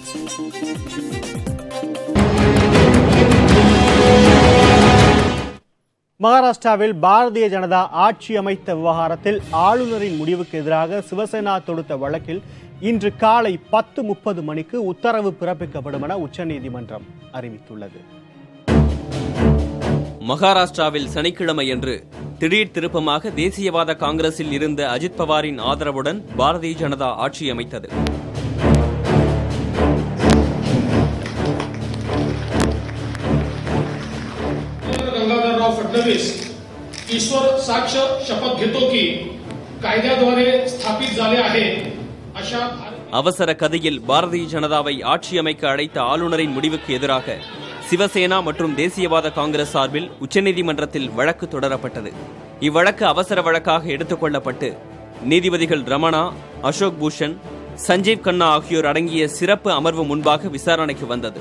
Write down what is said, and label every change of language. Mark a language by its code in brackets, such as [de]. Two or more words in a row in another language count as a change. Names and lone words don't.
[ta] மகாராஷ்டிராவில் பாரதிய ஜனதா ஆட்சி அமைத்த விவகாரத்தில் ஆளுநரின் முடிவுக்கு எதிராக சிவசேனா தொடுத்த வழக்கில் இன்று காலை 10:30 மணிக்கு உத்தரவு பிறப்பிக்கப்படும் என உச்சநீதிமன்றம் அறிவித்துள்ளது. மகாராஷ்டிராவில் சனிக்கிழமையன்று திடீர் திருப்பமாக தேசியவாத காங்கிரஸில் இருந்த அஜித் பவாரின் ஆதரவுடன் பாரதிய ஜனதா ஆட்சி அமைத்தது. [mr] गंगाधरराव फडणवीस ईश्वर साक्ष शपथ घेतो की कायद्याद्वारे स्थापित झाले आहे अशा [ta] அவசர கதியில் பாரதிய ஜனதாவை ஆட்சி அமைக்க அழைத்த ஆளுநரின் முடிவுக்கு எதிராக சிவசேனா மற்றும் தேசியவாத காங்கிரஸ் சார்பில் உச்சநீதிமன்றத்தில் வழக்கு தொடரப்பட்டது. இவ்வழக்கு அவசர வழக்காக எடுத்துக் கொள்ளப்பட்டு நீதிபதிகள் ரமணா, அசோக் பூஷன், சஞ்சீவ் கண்ணா ஆகியோர் அடங்கிய சிறப்பு அமர்வு முன்பாக விசாரணைக்கு வந்தது.